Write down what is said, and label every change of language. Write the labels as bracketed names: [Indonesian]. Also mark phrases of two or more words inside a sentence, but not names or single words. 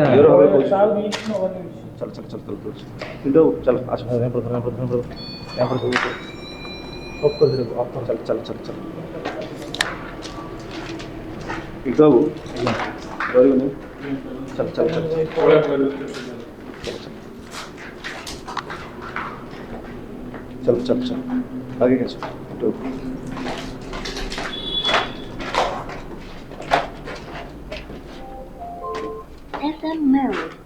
[Odia] ଚାଲ ଚାଲ ଚାଲ ଚାଲ କିନ୍ତୁ ଚାଲ ଆସ ଚାଲ ଚାଲ ଚାଲ ଚାଲ କିନ୍ତୁ ବାବୁ ଡରିବୁନି, ଚାଲ ଚାଲ ଚାଲ [Hindi] चल चल चल आगे कैसे तो [English] FM mode.